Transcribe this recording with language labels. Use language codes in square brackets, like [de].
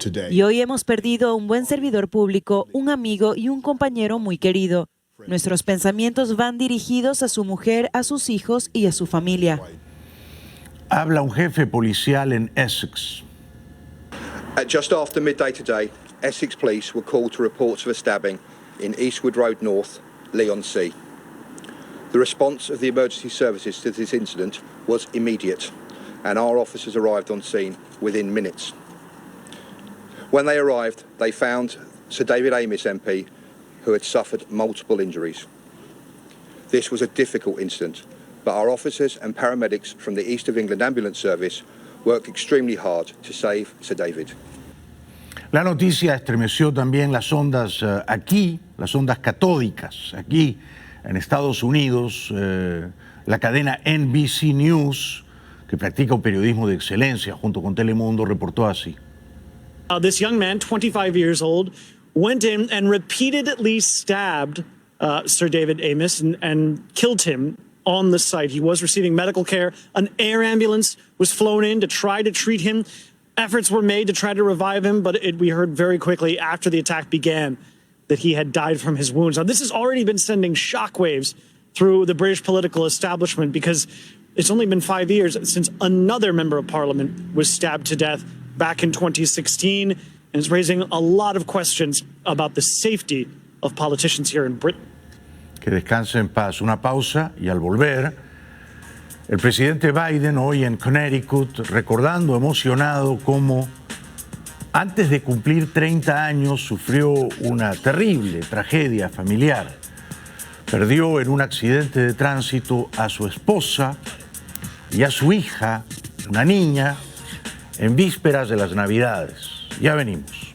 [es] Y hoy hemos perdido a un buen servidor público, un amigo y un compañero muy querido. Nuestros pensamientos van dirigidos a su mujer, a sus hijos y a su familia. Habla un jefe policial en Essex. [en] At just after midday today, Essex police were called to reports of a stabbing in Eastwood Road North, Leigh-on-Sea. The response of the emergency services to this incident was immediate, and our officers arrived on scene within minutes. When they arrived, they found Sir David Amis MP, who had suffered multiple injuries. This was a difficult incident, but our officers and paramedics from the East of England Ambulance Service worked extremely hard to save Sir David. [es] La noticia estremeció también las ondas aquí, las ondas catódicas, aquí en Estados Unidos. La cadena NBC News, que practica un periodismo de excelencia junto con Telemundo, reportó así. [en] This young man, 25 years old, went in and repeatedly stabbed Sir David Amis and killed him on the site. He was receiving medical care. An air ambulance was flown in to try to treat him. Efforts were made to try to revive him, but we heard very quickly after the attack began that he had died from his wounds. Now, this has already been sending shockwaves through the British political establishment because it's only been 5 years since another member of parliament was stabbed to death back in 2016. and it's raising a lot of questions about the safety of politicians here in Britain. [es] Que descanse en paz. Una pausa y al volver, el presidente Biden hoy en Connecticut recordando emocionado cómo antes de cumplir 30 años sufrió una terrible tragedia familiar. Perdió en un accidente de tránsito a su esposa y a su hija, una niña, en vísperas de las Navidades. Ya venimos.